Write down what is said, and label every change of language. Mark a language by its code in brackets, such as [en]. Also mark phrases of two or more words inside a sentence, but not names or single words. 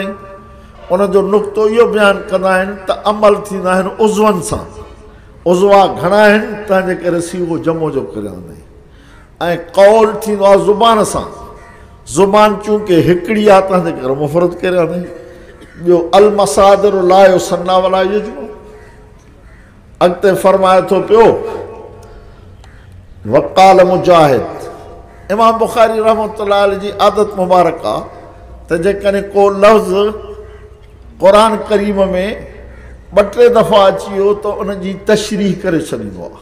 [sd] उनजो नुक़्तो इहो बयानु कंदा आहिनि त अमल थींदा आहिनि उज़वनि सां। उज़वा घणा आहिनि, तंहिंजे करे सीगो जमो जो करे आंदई। ऐं कौल थींदो आहे ज़ुबान सां। ज़ुबान चूंकि हिकिड़ी आहे, तंहिंजे करे मुफ़रद करे आंदई। [ar] ॿियो المصادر لا يثنى ولا يجمع. [sd] अॻिते फरमाए थो पियो [ar] وقال مجاهد. [sd] इमाम बुखारी रहमतुल्लाह अलैह जी आदत मुबारक आहे त जेकॾहिं को लफ़्ज़ क़ुरान करीम में 2-3 दफ़ा अची वियो त उन जी तशरीह करे छॾींदो आहे।